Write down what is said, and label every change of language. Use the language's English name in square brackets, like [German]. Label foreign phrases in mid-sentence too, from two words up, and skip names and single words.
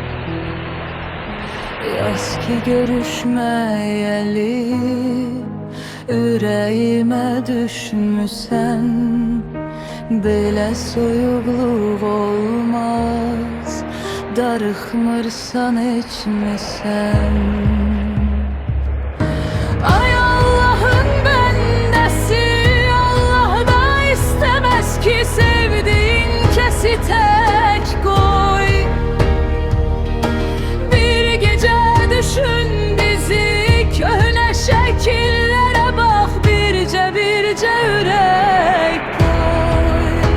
[Azerbaijani] Yaz ki görüşməyəli, ürəyimə düşmüsən. Belə soyuqluq olmaz, darıxmırsan içmisən. [Turkish] Ay Allah'ın bendesi, Allah da istemez ki sevdiğin kesi tek koy. Bir gece düşün bizi, köhne şekillere bak, birce birce ürek koy.